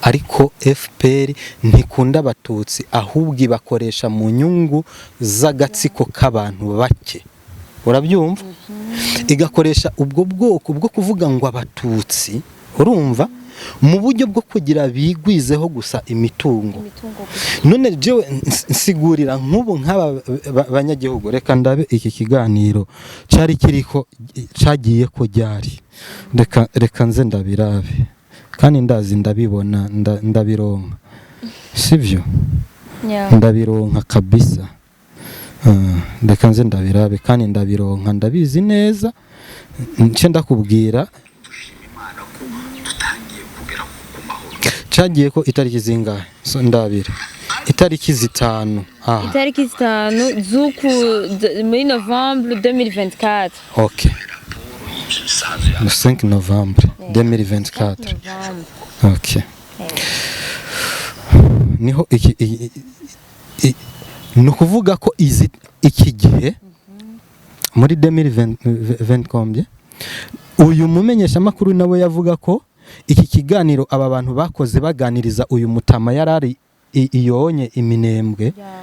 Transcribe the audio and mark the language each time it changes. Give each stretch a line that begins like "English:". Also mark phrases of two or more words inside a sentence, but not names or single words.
Rundi: ariko FPR ntikunda abatutsi ahubwo ibakoresha mu nyungu z'agatsiko k'abantu bake urabyumva igakoresha ubwo bwoko bwo kuvuga ngo abatutsi urumva mu buryo bwo kugira bigwizeho gusa imitungo none jewe nsigurira nk'ubu nk'aba banyagihugu reka ndabe iki kiganiro cari kiriko cagiye ko ryari reka nze ndabirabe kandi ndazi ndabibona ndabironka sivyo ndabironka kabisa reka nze ndabirabe kandi ndabironka ndabizi neza nce ndakubwira cagiye ko itariki zingahe so ndabira itariki zitanu itariki zitanu muri Novembre 2024 okay
French: le 5 novembre 2024
Rundi: okay niho no kuvuga ko iki gihe muri 2020 combien uyu mumenyesha makuru nawe yavuga ko iki kiganiro aba bantu bakoze baganiriza uyu mutama yarari iyonye iminembwe